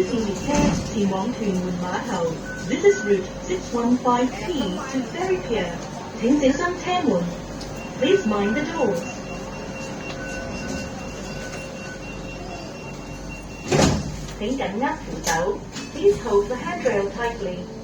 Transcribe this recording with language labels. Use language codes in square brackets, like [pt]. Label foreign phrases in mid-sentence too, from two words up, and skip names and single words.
[yue] 線列車前往屯門碼頭。 [en] This is route 615P to Ferry Pier。 [yue] 請小心車門。 [en] Please mind the doors。 [yue] 請緊握扶手。 [en] Please hold the handrail tightly。